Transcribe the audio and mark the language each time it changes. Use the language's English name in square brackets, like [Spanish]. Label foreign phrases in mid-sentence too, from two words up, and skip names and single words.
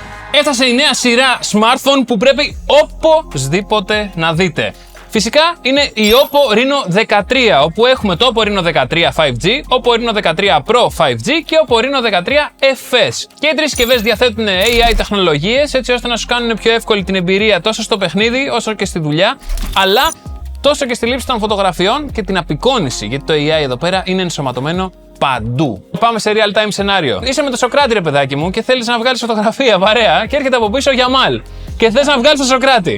[Greek] Έφτασε η νέα σειρά smartphone που πρέπει οπωσδήποτε να δείτε. Φυσικά είναι η Oppo Reno 13, όπου έχουμε το Oppo Reno 13 5G, Oppo Reno 13 Pro 5G και Oppo Reno 13 FS. Και οι τρεις συσκευές διαθέτουν AI τεχνολογίες έτσι ώστε να σου κάνουν πιο εύκολη την εμπειρία τόσο στο παιχνίδι όσο και στη δουλειά, αλλά τόσο και στη λήψη των φωτογραφιών και την απεικόνηση, γιατί το AI εδώ πέρα είναι ενσωματωμένο παντού. Πάμε σε [English] real time [Greek] σενάριο. Είσαι με το Σοκράτη, ρε παιδάκι μου, και θέλεις να βγάλεις φωτογραφία παρέα και έρχεται από πίσω ο Γιαμάλ και θες να βγάλεις το Σοκράτη.